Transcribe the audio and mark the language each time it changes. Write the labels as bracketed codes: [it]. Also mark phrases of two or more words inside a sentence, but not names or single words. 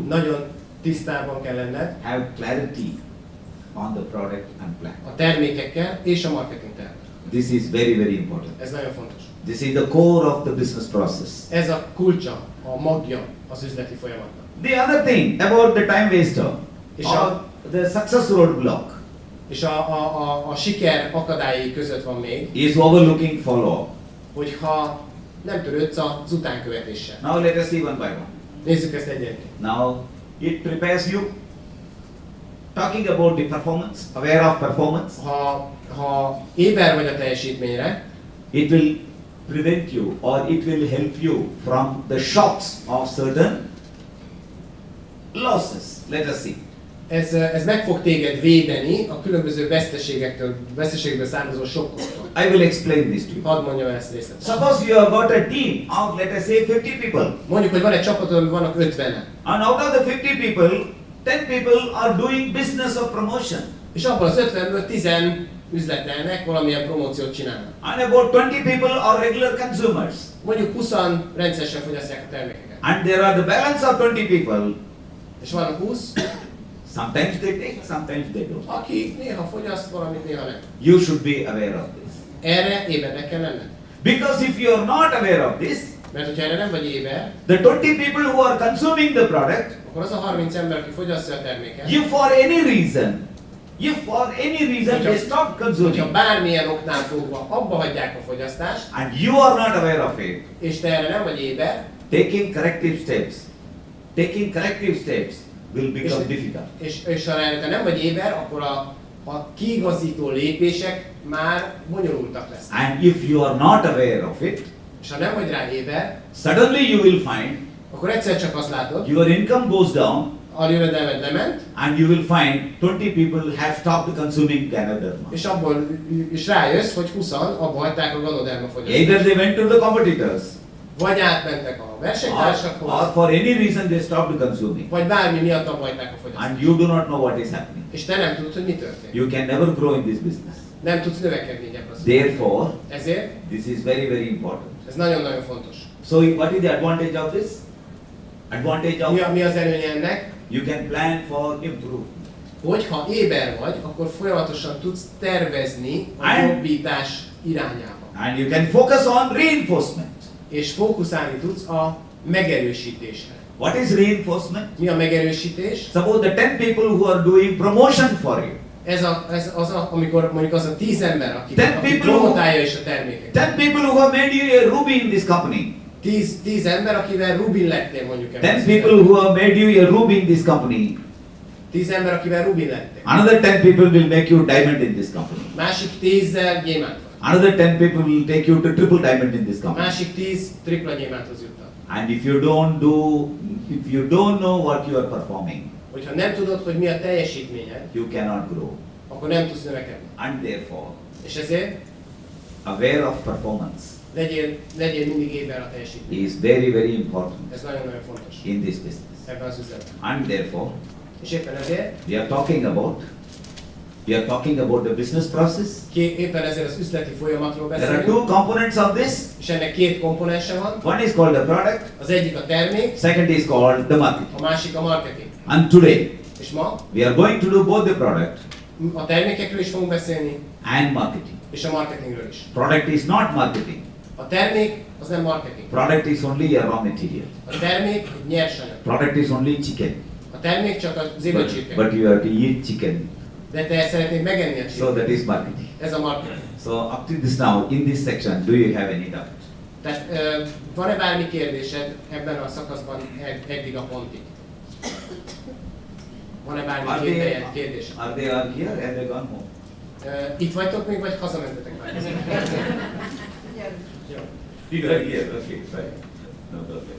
[hu] nagyon tisztában kell lenned [en] have clarity on the product and plan. [hu] a termékekkel és a marketing tervvel. [en] This is very, very important. [hu] Ez nagyon fontos. [en] This is the core of the business process. [hu] Ez a kulcsa, a magja az üzleti folyamatnak. [en] The other thing about the time waster [hu] És [en] or the success roadblock [hu] És a siker akadályai között van még, [en] is overlooking follow-up. [hu] hogyha nem törődsz az utánkövetéssel. [en] Now let us see one by one. [hu] Nézzük ezt egyenként. [en] Now it prepares you. Talking about the performance, aware of performance, [hu] Ha éber vagy a teljesítményre, [en] it will prevent you or it will help you from the shocks of certain losses. Let us see. [hu] ez meg fog téged védeni a különböző veszteségekből származó sokkoktól. [en] I will explain this to you. [hu] Hadd mondjam ezt részletesen. [en] Suppose you have got a team of, let us say, 50 people. [hu] Mondjuk, hogy van egy csapatod, amiben vannak 50-en. [en] And out of the 50 people, 10 people are doing business of promotion. [hu] És abból az 50-ből 10 üzletelnek, valamilyen promóciót csinálnak. [en] And about 20 people are regular consumers. [hu] Mondjuk 20 rendszeresen fogyasztják a termékeket. [en] And there are the balance of 20 people. [hu] És vannak 20, [en] Sometimes they take, sometimes they don't. [hu] akik néha fogyaszt valamit, néha nem. [en] You should be aware of this. [hu] Erre ébernek kell lenned. [en] Because if you are not aware of this, [hu] Mert hogyha erre nem vagy éber, [en] the 20 people who are consuming the product, [hu] akkor az a 30 ember, aki fogyasztja a terméket, [en] if for any reason they stop [hu] hogyha [en] consuming, [hu] bármilyen oknál fogva abba hagyják a fogyasztást, [en] and you are not aware of it, [hu] és te erre nem vagy éber, [en] taking corrective steps will become difficult. [hu] és ha erre te nem vagy éber, akkor a kiigazító lépések már bonyolultak lesznek. [en] And if you are not aware of it, [hu] És ha nem vagy rá éber, [en] suddenly you will find [hu] akkor egyszer csak azt látod, [en] your income goes down, [hu] a jövedelmed lement, [en] and you will find 20 people have stopped consuming Ganoderma. [hu] és abból is rájössz, hogy 20-an abba hagyták a Ganoderma fogyasztást. [en] Either they went to the competitors, [hu] Vagy átmentek a [en] or [hu] versenytársakhoz, [en] for any reason they stopped consuming, [hu] vagy bármi miatt abba hagyták a fogyasztást. [en] and you do not know what is happening. [hu] És te nem tudod, hogy mi történt. [en] You can never grow in this business. [hu] Nem tudsz növekedni így ebben az üzletben. [en] Therefore, [hu] Ezért [en] this is very, very important. [hu] ez nagyon-nagyon fontos. [en] So, what is the advantage of this? Advantage of [hu] Mi az előnye ennek? [en] you can plan for improvement. [hu] Hogyha éber vagy, akkor folyamatosan tudsz tervezni a [en] And- [hu] jobbítás irányába. [en] And you can focus on reinforcement. [hu] És fókuszálni tudsz a megerősítésre. [en] What is reinforcement? [hu] Mi a megerősítés? [en] Suppose the 10 people who are doing promotion for you. [hu] Amikor mondjuk az a 10 ember, aki [en] Ten people who- [hu] promotálja is a terméket. [en] 10 people who have made you a ruby in this company. [hu] 10 ember, akivel Rubin lettél mondjuk ebben [en] 10 [hu] az [en] people [hu] üzletben. [en] who have made you a ruby in this company. [hu] 10 ember, akivel Rubin lettél. [en] Another 10 people will make you diamond in this company. [hu] Másik 10-zel gyémánt vagy. [en] Another 10 people will take you to triple diamond in this company. [hu] Másik 10 tripla gyémánthoz juttat. [en] And if you don't know what you are performing, [hu] Hogyha nem tudod, hogy mi a teljesítményed, [en] you cannot grow. [hu] akkor nem tudsz növekedni. [en] And therefore, [hu] És ezért [en] aware of performance [hu] legyél mindig éber a teljesítmény. [en] is very, very important [hu] Ez nagyon-nagyon fontos [en] in this business. [hu] ebben az üzletben. [en] And therefore, [hu] És éppen ezért, [en] we are talking about the business process. [hu] éppen ezért az üzleti folyamatról [en] There are [hu] beszélünk, [en] two components of this. [hu] és ennek két komponense van. [en] One is called the product, [hu] Az egyik a termék, [en] second is called the marketing. [hu] a másik a marketing. [en] And today, [hu] És ma [en] we are going to do both the product [hu] a termékekről is fogunk beszélni, [en] and marketing. [hu] és a marketingről is. [en] Product is not marketing. [hu] A termék az nem marketing. [en] Product is only a raw material. [hu] A termék egy nyersanyag. [en] Product is only chicken. [hu] A termék csak az élőcsirke. [en] But you have to eat chicken. [hu] De te szeretnéd megenni a [en] So [hu] csirkét. [en] that is marketing. [hu] Ez a marketing. [en] So up to this now, in this section, do you have any doubt? [hu] Tehát van-e bármi kérdésed ebben a szakaszban eddig a pontig? Van-e bármi kérdés? [en] Are they all here? Have they gone home? [hu] Itt vagytok még, vagy hazamentetek már? Jó. [en] You are here, okay, fine. No problem.